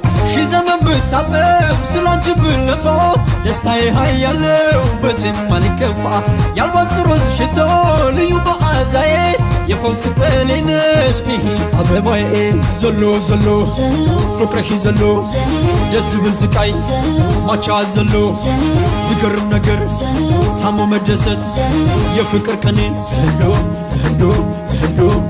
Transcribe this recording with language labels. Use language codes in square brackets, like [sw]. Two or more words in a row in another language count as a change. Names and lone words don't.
[am] ሺህ ዘመን ብታመም ስላንቺ ብለፋ ደስታዬ ኃያል ነው መቼም አልከፋ። የአልባስጥሮስ ሽቶ ልዩ መዓዛዬ የፈውስ ቅጠሌ ነሽ ይሄ አበባዬ። [ti] ዘሎ ዘሎ [am] ፍቅርሽ ዘሎ ደስ ብል ስቃይ ማቻ [ti] ዘሎ ዝገርም ነገር [am] ታሞ መደሰት የፍቅር ቀኔ [ti] ዘሎ ዘሎ ዘሎ